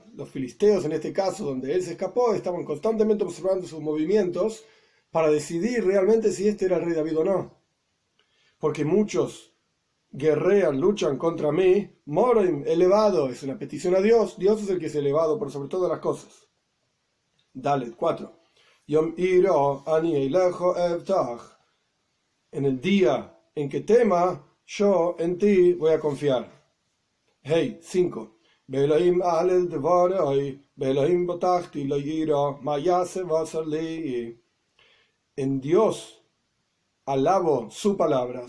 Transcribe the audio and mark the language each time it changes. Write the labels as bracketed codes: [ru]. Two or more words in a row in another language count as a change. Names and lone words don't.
[es] Los filisteos, en este caso, donde él se escapó, estaban constantemente observando sus movimientos para decidir realmente si este era el rey David o no. Porque muchos guerrean, luchan contra mí. Morim, elevado, es una petición a Dios. Dios es el que es elevado por sobre todas las cosas. Dalet 4. [he] Yom iro ani eilecho evtach. [es] En el día en que tema, yo en ti voy a confiar. Hey, 5. En Dios alabo su palabra.